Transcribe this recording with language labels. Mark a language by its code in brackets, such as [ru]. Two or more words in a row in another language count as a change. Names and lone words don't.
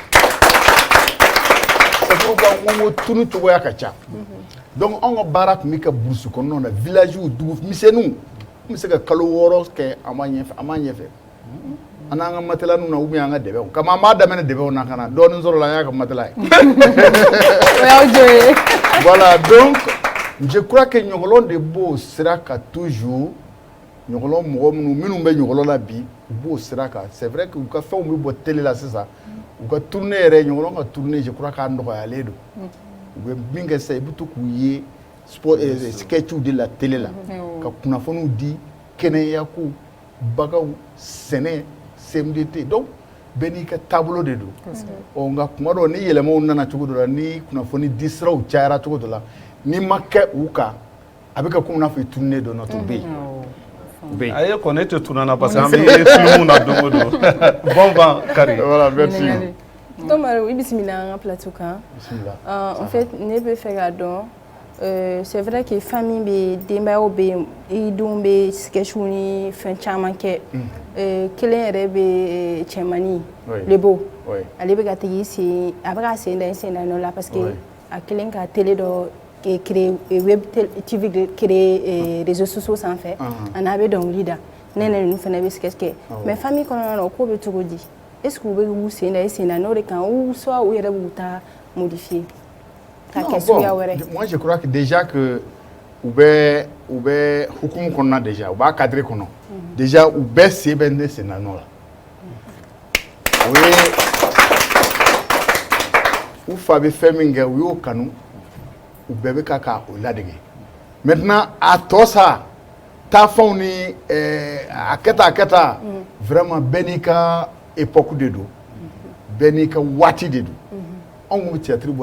[bm] ko tunu cogoya ka ca donc an ka baara tun bɛ kɛ burusi kɔnɔnaw na village dugu misɛnninw n bɛ se ka kalo 6 kɛ an ma ɲɛfɛ an n'an ka matelas na [fr] ou bien [bm] an ka dɛbɛnw kama an b'a daminɛ dɛbɛnw na ka na dɔɔnin sɔrɔ la an y'a ka matelas ye o y'aw jɔ ye [fr] voilà donc je crois que [bm] ɲɔgɔlɔn de b'o sira kan toujours ɲɔgɔlɔn mɔgɔ minnu bɛ ɲɔgɔlɔn na bi u b'o sira kan [fr] c'est vrai que [bm] u ka fɛnw bɛ bɔ télé la sisan u ka tournée yɛrɛ ɲɔgɔlɔn ka tournée [fr] je crois [bm] k'a nɔgɔyalen don u bɛ min kɛ sisan i bɛ to k'u ye sport sketchw de la télé la ka kunnafoniw di kɛnɛyako bagaw sɛnɛ CMDT donc bɛɛ n'i ka taabolo de don nka kuma dɔw ni yɛlɛmaw nana cogo dɔ la ni kunnafoni di siraw cayara cogo dɔ la n'i ma kɛ u kan a bɛ kɛ komi n'a fɔ i tununnen don nɔ tun bɛ yen. Aye kɔni tɛ tunana [fr] parce que [bm] an bɛ film na don o don bon vent Kari. [fr] Voilà, merci. [bm] Tomaro i bisimila an ka plateau kan. [fr] En fait [bm] ne bɛ fɛ k'a dɔn [fr] c'est vrai que [bm] famille bɛ denbayaw bɛ yen i denw bɛ sketchw ni fɛn caman kɛ kelen yɛrɛ bɛ cɛmanni Lebo ale bɛ ka tigi sen a bɛ ka sen da sen da nɔ la parce que a kelen ka télé dɔ créer [fr] web TV créer réseaux sociaux [bm] sanfɛ a n'a bɛ dɔnkili da ne ninnu fana bɛ sketch kɛ mais famille kɔnɔna na o ko bɛ cogo di [fr] est-ce que [bm] u bɛ k'u sen da sen da n'o de kan [fr] ou soit [bm] u yɛrɛ b'u ta modifier ka kɛ suguya wɛrɛ. [fr] Moi je crois que déjà que [bm] u bɛ hukumu kɔnɔna déjà u b'a cadre kɔnɔ déjà u bɛɛ sen bɛ ne sen da nɔ la o ye u fa bɛ fɛn min kɛ u y'o kanu u bɛɛ bɛ ka o ladege maintenant a tɔ sa taafɛnw ni a kɛta vraiment bɛɛ n'i ka époque de don bɛɛ n'i ka waati de don anw bɛ théâtre bɔ